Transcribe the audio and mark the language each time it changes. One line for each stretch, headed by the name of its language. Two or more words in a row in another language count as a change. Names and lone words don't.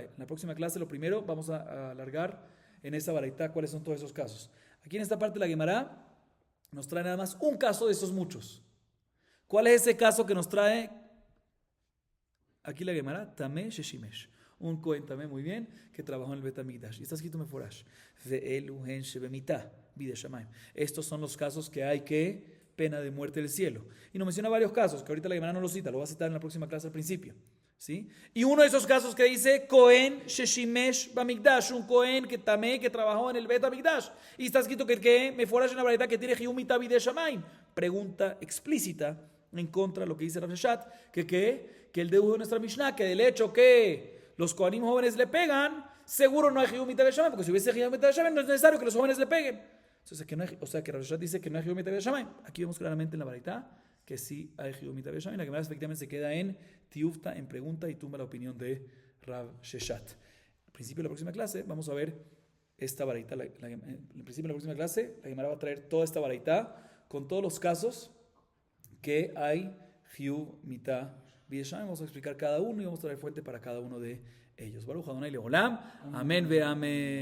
Spanish: En la próxima clase, lo primero, vamos a alargar en esa baraita cuáles son todos esos casos. Aquí en esta parte de la Gemara nos trae nada más un caso de esos muchos. ¿Cuál es ese caso que nos trae aquí la Gemara?
Hebrew: טמא ששימש.
Spanish: Un Cohen Tamé, muy bien, que trabajó en el Bet HaMikdash. Y está escrito Meforash.
Hebrew: ואלו הן שבמיתה בידי שמים.
Spanish: Estos son los casos que hay que pena de muerte del cielo. Y nos menciona varios casos, que ahorita la Gemara no los cita, lo va a citar en la próxima clase al principio. ¿Sí? Y uno de esos casos que dice
Hebrew: כהן ששימש במקדש,
Spanish: un Cohen que Tamé, que trabajó en el Bet HaMikdash. Y está escrito que Meforash en la verdad que tiene
Hebrew: חיוב מיתה בידי שמים.
Spanish: Pregunta explícita en contra de lo que dice Rav Sheshat, que el deudo de nuestra Mishnah, que del hecho que los Kohanim jóvenes le pegan, seguro no hay
Hebrew: חיוב מיתה בידי שמים,
Spanish: porque si hubiese
Hebrew: חיוב מיתה בידי שמים
Spanish: no es necesario que los jóvenes le peguen. Entonces, que Rav Sheshat dice que no hay
Hebrew: חיוב מיתה בידי שמים.
Spanish: Aquí vemos claramente en la baraita que sí hay
Hebrew: חיוב מיתה בידי שמים.
Spanish: La Gemara efectivamente se queda en Tiufta, en pregunta, y tumba la opinión de Rav Sheshat. Al principio de la próxima clase vamos a ver esta baraita. Al principio de la próxima clase la Gemara va a traer toda esta baraita con todos los casos que hay
Hebrew: חיוב מיתה בידי שמים.
Spanish: Vamos a explicar cada uno y vamos a traer fuente para cada uno de ellos.
Hebrew: ברוך אדוני לעולם. אמן ואמן.